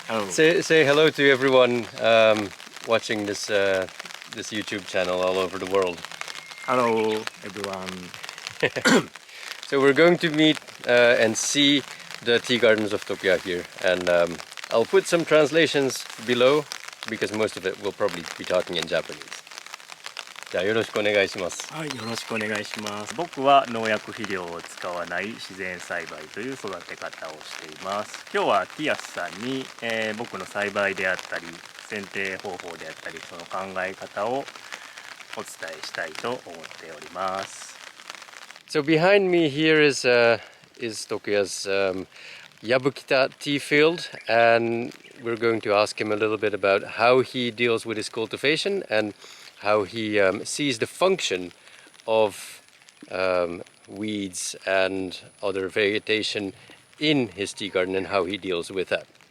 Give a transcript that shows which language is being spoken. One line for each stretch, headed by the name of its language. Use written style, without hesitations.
English: Say hello to everyone watching this YouTube channel all over the world. Hello, everyone. So we're going to meet and see the tea gardens of Tokuya here, and I'll put some translations below because most of it will probably be talking in Japanese.
Japanese: じゃあよろしくお願いします。はい、よろしくお願いします。僕は農薬肥料を使わない自然栽培という育て方をしています。今日はティアスさんに、僕の栽培であったり剪定方法であったりその考え方をお伝えしたいと思っております。
English: So behind me here is Tokuya's Yabukita tea field, and we're going to ask him a little bit about how he deals with his cultivation and how he sees the function of weeds and other vegetation in his tea garden and how he deals with that.